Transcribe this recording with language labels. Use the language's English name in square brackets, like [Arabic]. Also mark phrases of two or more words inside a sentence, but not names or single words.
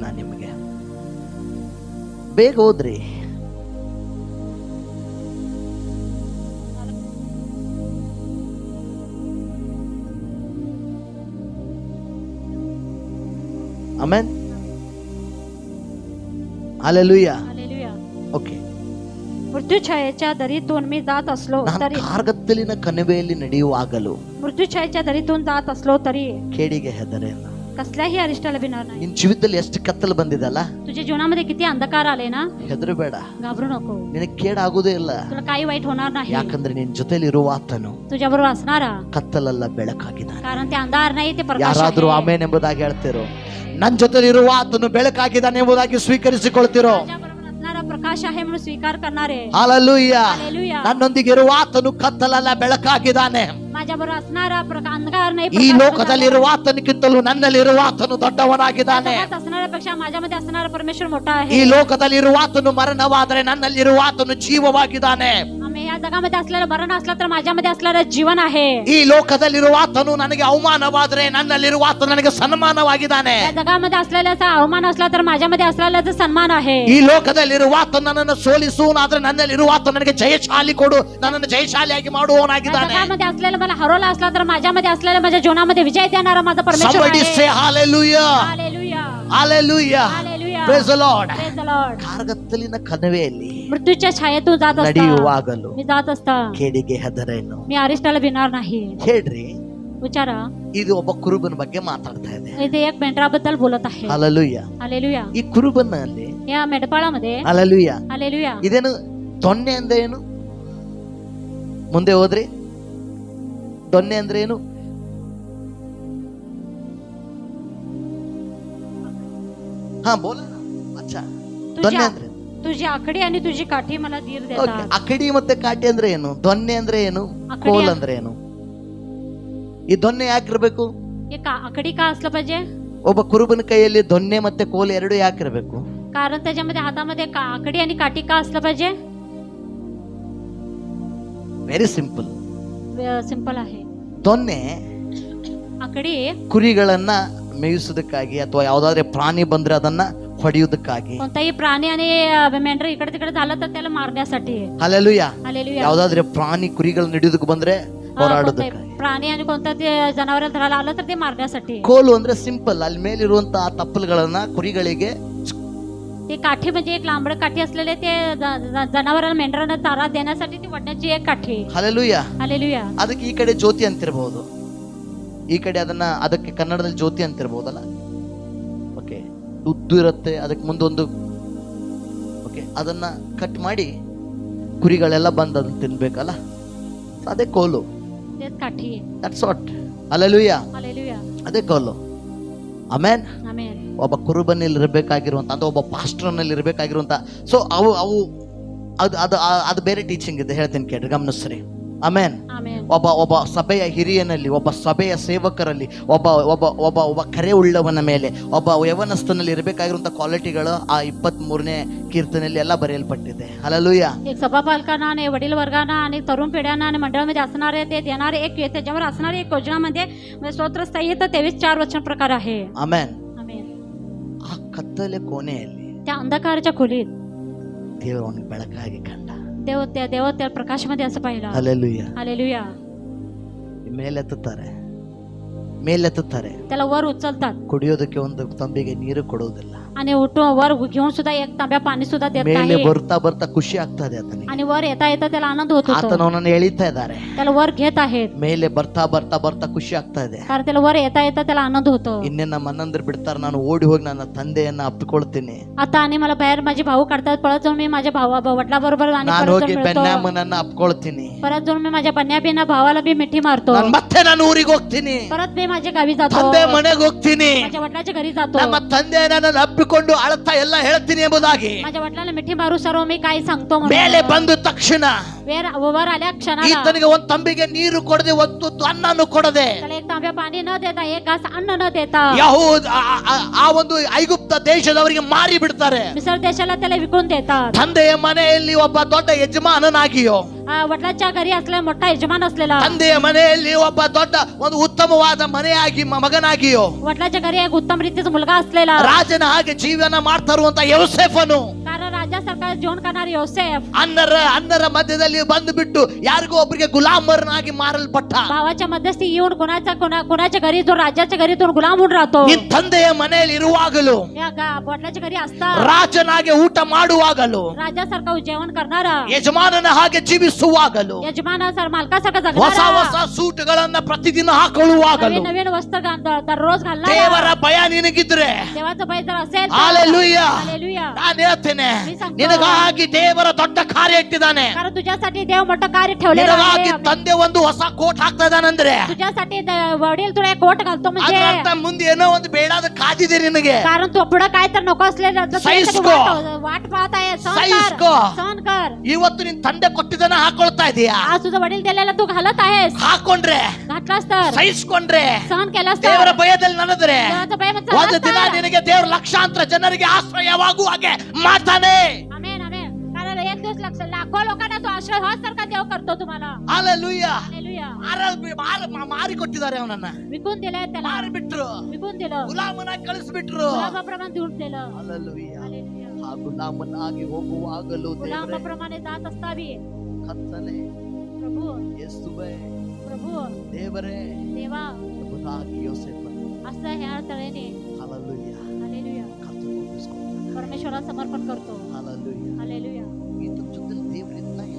[Kannada] ನಾನು ನಿಮಗೆ ಬೇಗ ಹೋದ್ರಿ. ಆಮೆನ್. ಹಲ್ಲೆಲೂಯಾ. [Marathi] हालेलुया. [Kannada] ಓಕೆ. [Marathi] मृत्यूछायेच्या दरीतून मी जात असलो [Kannada] ನಾನು [Marathi] तरी, [Kannada] ಕಾರ್ಗತ್ತಲಿನ ಕಣಿವೆಯಲ್ಲಿ ನಡೆಯುವಾಗಲೂ [Marathi] मृत्यूछायेच्या दरीतून जात असलो तरी [Kannada] ಕೇಡಿಗೆ ಹೆದರೇನು. [Marathi] कसल्याही अरिष्टाला भिणार नाही. [Kannada] ನಿನ್ ಜೀವಿತದಲ್ಲಿ ಎಷ್ಟು ಕತ್ತಲು ಬಂದಿದಲ್ಲ, [Marathi] तुझ्या जीवनामध्ये किती अंधकार आले ना, [Kannada] ಹೆದರಬೇಡ. [Marathi] घाबरू नको. [Kannada] ನಿನಗೆ ಕೇಡಾಗುವುದೇ ಇಲ್ಲ. [Marathi] तुला काही वाईट होणार नाही. [Kannada] ಯಾಕಂದ್ರೆ ನಿನ್ ಜೊತೆಲಿ ಇರುವ ಆತನು [Marathi] तुझ्या बरोबर असणारा, [Kannada] ಕತ್ತಲಲ್ಲ ಬೆಳಕಾಗಿದ್ದಾನೆ. [Marathi] कारण ते अंधार नाही, ते प्रकाश [Kannada] ಯಾರಾದ್ರೂ [Marathi] आहे. [Kannada] ಆಮೇನ್ ಎಂಬುದಾಗಿ ಹೇಳ್ತಿರೋ? ನನ್ನ ಜೊತೆಲಿ ಇರುವ ಆತನು ಬೆಳಕಾಗಿದ್ದಾನೆ ಎಂಬುದಾಗಿ ಸ್ವೀಕರಿಸಿಕೊಳ್ತಿರೋ? [Marathi] तुझ्या बरोबर असणारा प्रकाश आहे म्हणून स्वीकार करणारे. [Kannada] ಹಲ್ಲೆಲೂಯಾ. [Marathi] हालेलुया. [Kannada] ನನ್ನೊಂದಿಗೆ ಇರುವ ಆತನು ಕತ್ತಲಲ್ಲ ಬೆಳಕಾಗಿದ್ದಾನೆ. [Marathi] माझ्या बरोबर असणारा अंधकार नाही, [Kannada] ಈ [Marathi] प्रकाश [Kannada] ಲೋಕದಲ್ಲಿರುವ ಆತನಿಗಿಂತಲೂ ನನ್ನಲ್ಲಿರುವ ಆತನು ದೊಡ್ಡವನಾಗಿದ್ದಾನೆ. [Marathi] जगात असणाऱ्यापेक्षा माझ्यामध्ये असणारा परमेश्वर मोठा [Kannada] ಈ [Marathi] आहे. [Kannada] ಲೋಕದಲ್ಲಿರುವ ಆತನು ಮರಣವಾದರೆ ನನ್ನಲ್ಲಿರುವ ಆತನು ಜೀವವಾಗಿದ್ದಾನೆ. [Marathi] आम्ही या जगामध्ये असलेलं मरण असलं तर माझ्यामध्ये असलेलं जीवन आहे. [Kannada] ಈ ಲೋಕದಲ್ಲಿರುವ ಆತನು ನನಗೆ ಅವಮಾನವಾದರೆ ನನ್ನಲ್ಲಿರುವ ಆತನು ನನಗೆ ಸನ್ಮಾನವಾಗಿದ್ದಾನೆ. [Marathi] या जगामध्ये असलेल्याचा अवमान असला तर माझ्यामध्ये असलेल्याचा सन्मान आहे. [Kannada] ಈ ಲೋಕದಲ್ಲಿರುವ ಆತನು ನನ್ನನ್ನು ಸೋಲಿಸುವನಾದ್ರೆ ನನ್ನಲ್ಲಿರುವ ಆತನು ನನಗೆ ಜಯಶಾಲಿ ಕೊಡು, ನನ್ನನ್ನು ಜಯಶಾಲಿಯಾಗಿ [Marathi] या [Kannada] ಮಾಡುವವನಾಗಿದ್ದಾನೆ. [Marathi] जगामध्ये असलेलं मला हरवला असला तर माझ्यामध्ये असलेलं माझ्या जीवनामध्ये विजय देणारा माझा परमेश्वर [English] Somebody say [Marathi] आहे. [English] hallelujah. Hallelujah. Hallelujah. Hallelujah. Praise the Lord. Praise the Lord. [Kannada] ಕಾರ್ಗತ್ತಲಿನ ಕಣಿವೆಯಲ್ಲಿ [Marathi] मृत्यूच्या छायेतून जात असता, [Kannada] ನಡೆಯುವಾಗಲೂ [Marathi] मी जात असता [Kannada] ಕೇಡಿಗೆ ಹೆದರೇನು. [Marathi] मी अरिष्टाला भिणार नाही. [Kannada] ಹೇಳ್ರಿ, [Marathi] विचारा, [Kannada] ಇದು ಒಬ್ಬ ಕುರುಬನ ಬಗ್ಗೆ ಮಾತಾಡ್ತಾ ಇದೆ. [Marathi] इथे एक मेंढराबद्दल बोलत आहे. [Kannada] ಹಲ್ಲೆಲೂಯಾ. [Marathi] हालेलुया. [Kannada] ಈ ಕುರುಬನಲ್ಲಿ [Marathi] या मेंढपाळामध्ये [Kannada] ಹಲ್ಲೆಲೂಯಾ [Marathi] हालेलुया. [Kannada] ಇದೇನು ದೊನ್ನೆ ಅಂದ್ರೆ ಏನು? ಮುಂದೆ ಹೋದ್ರಿ. ದೊನ್ನೆ ಅಂದ್ರೆ ಏನು? ಹಾ ಬೋಲ. ಅಚ್ಚಾ, ದೊನ್ನೆ ಅಂದ್ರೆ [Marathi] तुझी आकडी आणि तुझी काठी मला धीर [Kannada] ಓಕೆ. [Marathi] देतात. [Kannada] ಅಕಡಿ ಮತ್ತೆ ಕಾಟಿ ಅಂದ್ರೆ ಏನು? ದೊನ್ನೆ ಅಂದ್ರೆ ಏನು? ಅಕಡಿ ಕೋಲ್ ಅಂದ್ರೆ ಏನು? ಈ ದೊನ್ನೆ ಯಾಕಿರ್ಬೇಕು? [Marathi] हे आकडी का असलं पाहिजे? [Kannada] ಒಬ್ಬ ಕುರುಬನ ಕೈಯಲ್ಲಿ ದೊನ್ನೆ ಮತ್ತೆ ಕೋಲ್ ಎರಡು ಯಾಕಿರ್ಬೇಕು? [Marathi] कारण त्याच्यामध्ये हातामध्ये आकडी आणि काठी का असलं पाहिजे? [English] very simple. [Marathi] सिंपल आहे. [Kannada] ದೊನ್ನೆ [Marathi] आकडी [Kannada] ಕುರಿಗಳನ್ನ ಮೇಯಿಸೋದಕ್ಕಾಗಿ ಅಥವಾ ಯಾವ್ದಾದ್ರೆ ಪ್ರಾಣಿ ಬಂದ್ರೆ ಅದನ್ನ ಹೊಡೆಯುವುದಕ್ಕಾಗಿ. [Marathi] कोणताही प्राणी आणि मेंढर इकडे तिकडे झालं तर त्याला मारण्यासाठी. [Kannada] ಹಲ್ಲೆಲೂಯಾ. [Marathi] हालेलुया. [Kannada] ಯಾವ್ದಾದ್ರೆ ಪ್ರಾಣಿ ಕುರಿಗಳನ್ನ ಹಿಡಿಯೋದಕ್ಕೆ ಬಂದ್ರೆ ಹೋರಾಡೋದಕ್ಕಾಗಿ. [Marathi] प्राणी आणि कोणतं ते जनावर धरायला आलं तर ते मारण्यासाठी. [Kannada] ಕೋಲು ಅಂದ್ರೆ ಸಿಂಪಲ್, ಅಲ್ಲಿ ಮೇಲಿರುವಂತಹ ತಪ್ಪಲುಗಳನ್ನ ಕುರಿಗಳಿಗೆ. [Marathi] ते काठी म्हणजे एक लांबड काठी असलेले ते जनावरांना मेंढरांना चारा देण्यासाठी ती वडण्याची एक काठी. [Kannada] ಹಲ್ಲೆಲೂಯಾ. [Marathi] हालेलुया. [Kannada] ಅದಕ್ಕೆ ಈ ಕಡೆ ಜ್ಯೋತಿ ಅಂತಿರಬಹುದು, ಈ ಕಡೆ ಅದಕ್ಕೆ ಕನ್ನಡದಲ್ಲಿ ಜ್ಯೋತಿ ಅಂತಿರಬಹುದಲ್ಲ. ಓಕೆ, ಉದ್ದು ಇರುತ್ತೆ, ಅದಕ್ಕೆ ಮುಂದೊಂದು ಓಕೆ, ಅದನ್ನ ಕಟ್ ಮಾಡಿ ಕುರಿಗಳೆಲ್ಲ ಬಂದು ಅದನ್ನ ತಿನ್ಬೇಕಲ್ಲ, ಅದೇ ಕೋಲು. [Marathi] तेच काठी. [English] that's what. [Kannada] ಹಲ್ಲೆಲೂಯಾ. [Marathi] हालेलुया. [Kannada] ಅದೇ ಕೋಲು. ಆಮೆನ್. ಆಮೆನ್. ಒಬ್ಬ ಕುರುಬನಲ್ಲಿ ಇರಬೇಕಾಗಿರುವಂತ ಅಥವಾ ಒಬ್ಬ ಪಾಸ್ಟರ್ನಲ್ಲಿ ಇರಬೇಕಾಗಿರುವಂತ. ಸೊ ಅವು ಅದು ಬೇರೆ ಟೀಚಿಂಗ್ ಇದೆ, ಹೇಳ್ತೀನಿ ಕೇಳ್ರಿ, ಗಮನಿಸ್ರಿ. ಆಮೆನ್. ಆಮೆನ್. ಒಬ್ಬ ಸಭೆಯ ಹಿರಿಯನಲ್ಲಿ, ಒಬ್ಬ ಸಭೆಯ ಸೇವಕರಲ್ಲಿ, ಒಬ್ಬ ಕರೆ ಉಳ್ಳವನ ಮೇಲೆ, ಒಬ್ಬ ಯವನಸ್ಥನಲ್ಲಿ ಇರಬೇಕಾಗಿರುವಂತ ಕ್ವಾಲಿಟಿಗಳು ಆ 23ನೇ ಕೀರ್ತನೆಯಲ್ಲಿ ಎಲ್ಲ ಬರೆಯಲ್ಪಟ್ಟಿದೆ. ಹಲ್ಲೆಲೂಯಾ. [Marathi] एक सभापालकांना आणि वडील वर्गांना आणि तरुण पिढ्यांना आणि मंडळामध्ये असणारे ते देणारे एक त्याच्यावर असणारी एक योजनामध्ये स्तोत्र संहिता 23:4 वचन प्रकार आहे. [Kannada] ಆಮೆನ್. [Marathi] आमेन. [Kannada] ಆ ಕತ್ತಲೆ ಕೋಣೆಯಲ್ಲಿ [Marathi] त्या अंधकाराच्या खोलीत [Kannada] ದೇವರು ಅವನಿಗೆ ಬೆಳಕಾಗಿ ಕಂಡ. [Marathi] देव त्या प्रकाशमध्ये असं पाहिलं. [Kannada] ಹಲ್ಲೆಲೂಯಾ. [Marathi] हालेलुया. [Kannada] ಮೇಲೆತ್ತುತ್ತಾರೆ, [Marathi] त्याला वर उचलतात [Kannada] ಕುಡಿಯೋದಕ್ಕೆ ಒಂದು ತಂಬಿಗೆ ನೀರು ಕೊಡುವುದಿಲ್ಲ. [Marathi] आणि उठून वर घेऊन सुद्धा एक तांब्या पाणी सुद्धा देत [Kannada] ಮೇಲೆ [Marathi] नाही [Kannada] ಬರ್ತಾ ಬರ್ತಾ ಖುಷಿ ಆಗ್ತದೆ ಆತನಿಗೆ. [Marathi] आणि वर येता येता त्याला आनंद होत होतो. [Kannada] ಆತನ ಅವನನ್ನು ಎಳಿತಾ ಇದ್ದಾರೆ. [Marathi] त्याला वर घेत आहेत [Kannada] ಮೇಲೆ ಬರ್ತಾ ಬರ್ತಾ ಬರ್ತಾ ಖುಷಿ ಆಗ್ತಾ ಇದೆ. [Marathi] कारण त्याला वर येता येता त्याला आनंद होतो. [Kannada] ಇನ್ನೇನ ಮನ್ನಂದ್ರ ಬಿಡ್ತಾರ, ನಾನು ಓಡಿ ಹೋಗಿ ನನ್ನ ತಂದೆಯನ್ನ ಅಪ್ಪಿಕೊಳ್ತೀನಿ. [Marathi] आता आणि मला बाहेर माझे भाऊ काढतात, परत जाऊन मी माझ्या वडिलाबरोबर आणि [Kannada] ನಾನು [Marathi] परत [Kannada] ಹೋಗಿ [Marathi] जाऊन मिळतो. [Kannada] ಬೆನ್ಯಾಮನನ್ನ ಅಪ್ಕೊಳ್ತೀನಿ. [Marathi] परत जाऊन मी माझ्या बन्याबिना भावाला मी मिठी मारतो. [Kannada] ಮತ್ತೆ ನಾನು ಊರಿಗೆ ಹೋಗ್ತೀನಿ, [Marathi] परत मी माझ्या गावी जातो, [Kannada] ತಂದೆ ಮನೆಗೆ ಹೋಗ್ತೀನಿ, [Marathi] माझ्या वडिलाच्या घरी जातो. [Kannada] ನಮ್ಮ ತಂದೆಯನ್ನ ನಾನು ಅಪ್ಪಿಕೊಂಡು ಅಳ್ತಾ ಎಲ್ಲ ಹೇಳ್ತೀನಿ ಎಂಬುದಾಗಿ [Marathi] माझ्या वडिलाला मिठी मारू सर्व मी काय सांगतो म्हणून. [Kannada] ಮೇಲೆ ಬಂದ ತಕ್ಷಣ [Marathi] वर आल्या क्षणाला [Kannada] ಈತನಿಗೆ ಒಂದ್ ತಂಬಿಗೆ ನೀರು ಕೊಡದೆ, ಒಂದು ಅನ್ನನು ಕೊಡದೆ, [Marathi] त्याला एक तांब्या पाणी न देता, एक घास अन्न न देता [Kannada] ಯಹೂದ ಆ ಒಂದು ಐಗುಪ್ತ ದೇಶದವರಿಗೆ ಮಾರಿ ಬಿಡ್ತಾರೆ. [Marathi] मिसर देशाला त्याला विकून देतात. [Kannada] ತಂದೆಯ ಮನೆಯಲ್ಲಿ ಒಬ್ಬ ದೊಡ್ಡ ಯಜಮಾನನಾಗಿಯೋ, [Marathi] वडिलांच्या घरी असलेला मोठा यजमान असलेला, [Kannada] ತಂದೆಯ ಮನೆಯಲ್ಲಿ ಒಬ್ಬ ದೊಡ್ಡ ಒಂದು ಉತ್ತಮವಾದ ಮನೆಯಾಗಿ ಮಗನಾಗಿಯೋ, [Marathi] वडिलांच्या घरी एक उत्तम रीतीचा मुलगा असलेला, [Kannada] ರಾಜನ ಹಾಗೆ ಜೀವನ ಮಾಡ್ತಾ ಇರುವಂತ ಯೋಸೇಫನು [Marathi] कारण राजासारखा जीवन करणारे योसेफ [Kannada] ಅನ್ನರ ಮಧ್ಯದಲ್ಲಿ ಬಂದು ಬಿಟ್ಟು ಯಾರಿಗೋ ಒಬ್ಬರಿಗೆ ಗುಲಾಮರನಾಗಿ ಮಾರಲ್ಪಟ್ಟ. [Marathi] भावाच्या मध्यस्थी येऊन कोणाच्या घरी जो राजाच्या घरी तो गुलाम होऊन राहतो. [Kannada] ನಿನ್ ತಂದೆಯ ಮನೆಯಲ್ಲಿ ಇರುವಾಗಲೂ, [Marathi] वडिलाच्या घरी असता [Kannada] ರಾಜನಾಗೆ ಊಟ ಮಾಡುವಾಗಲೂ, [Marathi] राजासारखा जेवण करणारा, [Kannada] ಯಜಮಾನನ ಹಾಗೆ ಜೀವಿಸುವಾಗಲೂ, [Marathi] यजमानासारखा मालकासारखा [Kannada] ಹೊಸ [Marathi] जगणारा, [Kannada] ಹೊಸ ಸೂಟುಗಳನ್ನ ಪ್ರತಿದಿನ ಹಾಕೊಳ್ಳುವಾಗಲೂ, [Marathi] नवीन नवीन वस्त्र दररोज घालणारा, [Kannada] ದೇವರ ಭಯ ನಿನಗಿದ್ರೆ [Marathi] देवाचं भय जर असेल [Kannada] ಹಾಲೆಲೂಯಾ. [Marathi] हालेलुया. [Kannada] ನಾನು ಹೇಳ್ತೇನೆ, [Marathi] मी सांगतो. [Kannada] ನಿನಗಾಗಿ ದೇವರ ದೊಡ್ಡ ಕಾರ್ಯ ಇಟ್ಟಿದ್ದಾನೆ. [Marathi] कारण तुझ्यासाठी देव मोठं कार्य ठेवलेलं [Kannada] ನಿನಗಾಗಿ [Marathi] आहे. [Kannada] ತಂದೆ ಒಂದು ಹೊಸ ಕೋಟ್ ಹಾಕ್ತಾ ಇದ್ದಾನಂದ್ರೆ [Marathi] तुझ्यासाठी वडील तुला एक कोट घालतो म्हणजे [Kannada] ಅದ್ರ ಅರ್ಥ ಮುಂದೆ ಏನೋ ಒಂದು ಬೇಡಾದ ಕಾದಿದೆ ನಿನಗೆ. [Marathi] कारण तू पुढे काय तर नको असलेलं तर तुझ्यासाठी सहिष्णु. वाट पाहत आहे. सहिष्णु. सहन कर. [Kannada] ಇವತ್ತು ನಿನ್ ತಂದೆ ಕೊಟ್ಟಿದ್ದನ್ನ ಹಾಕೊಳ್ತಾ ಇದೀಯಾ? [Marathi] आज तुझं वडील दिलेला तू घालत आहेस. [Kannada] ಹಾಕೊಂಡ್ರೆ, [Marathi] घातलास तर, [Kannada] ಸಹಿಸ್ಕೊಂಡ್ರೆ, [Marathi] सहन केलास [Kannada] ದೇವರ [Marathi] तर, [Kannada] ಭಯದಲ್ಲಿ ನಡೆದ್ರೆ [Marathi] देवाचं भय मग [Kannada] ಒಂದು [Marathi] चालत [Kannada] ದಿನ [Marathi] तर. [Kannada] ನಿನಗೆ ದೇವರ ಲಕ್ಷಾಂತರ ಜನರಿಗೆ ಆಶ್ರಯವಾಗುವ ಹಾಗೆ ಮಾಡ್ತಾನೆ. [Marathi] आमेन आमेन. कारण एक दिवस लाखो लोकांना तो आश्रय होसारखा देव करतो तुम्हाला. [Kannada] ಹಾಲೆಲೂಯಾ. [Marathi] हालेलुया. [Kannada] ಮಾರಿ ಕೊಟ್ಟಿದ್ದಾರೆ ಅವನನ್ನ, [Marathi] विकून दिलंय त्याला, [Kannada] ಮಾರಿ ಬಿಟ್ರು, [Marathi] विकून दिलं, [Kannada] ಗುಲಾಮನಾಗಿ ಕಳಿಸ್ಬಿಟ್ರು. [Marathi] गुलामाप्रमाणे देऊन दिलं. [Kannada] ಹಾಲೆಲೂಯಾ. [Marathi] हालेलुया. [Kannada] ಆ ಗುಲಾಮನಾಗಿ ಹೋಗುವಾಗಲೂ ದೇವರೇ, [Marathi] गुलामाप्रमाणे जात असतावी [Kannada] ಕರ್ತನೇ, [Marathi] प्रभू [Kannada] ಯೇಸುವೇ, [Marathi] प्रभू [Kannada] ದೇವರೇ [Marathi] देवा [Kannada] ಎಂಬುದಾಗಿ ಯೋಸೇಫನು [Marathi] असं ह्या तऱ्हेने [Kannada] ಹಾಲೆಲೂಯಾ [Marathi] हालेलुया [Kannada] ಕರ್ತನ ಒಪ್ಪಿಸ್ಕೊಳ್ತಾನೆ. [Marathi] परमेश्वराला समर्पण करतो. [Kannada] ಹಾಲೆಲೂಯಾ. [Marathi] हालेलुया. [Kannada] ಈತನ ಜೊತೆಲಿ ದೇವ್ರ ಇದ್ದ ಇಲ್ಲ.